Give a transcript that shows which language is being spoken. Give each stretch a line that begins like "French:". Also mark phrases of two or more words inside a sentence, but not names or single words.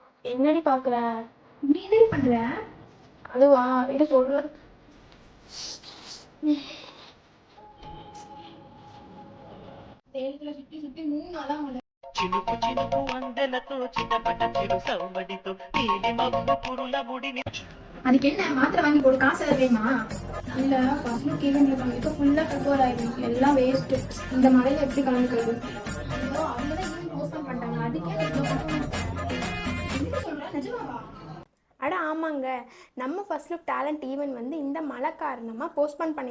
Tamil: என்னடி பாக்குற? நீ என்னடி பண்ற? அதுவா, இது சொல்ற. தேயிலை சுத்தி சுத்தி 3 நாளா ஆகுது.
Telugu: చినుకు చినుకు అందెలతో చిటపట చిరు సవ్వడితో నీలి మబ్బు పురుల ముడిని
Tamil: அதுக்கு என்ன மாத்திரை வாங்கி போடு, காசு வேணுமா? இல்ல ஃபர்ஸ்ட் லுக் ஈவென்ட்ல கலந்துக்க ஃபுல்லா ப்ரிப்பேர் ஆயிடும், எல்லாம் வேஸ்ட். இந்த மழையில எப்படி கலந்துக்கிறது? ஐயோ, அவங்க தான்
English: event postpone
Tamil: பண்ணிட்டாங்க, அதுக்கே நீ இவ்வளவு கஷ்டமா என்ன சொல்ற? நிஜமாவா? அட ஆமாங்க, நம்ம ஃபர்ஸ்ட் லுக் டேலண்ட் ஈவெண்ட் வந்து இந்த மழை காரணமாக போஸ்ட்போன் பண்ணியிருக்காங்க.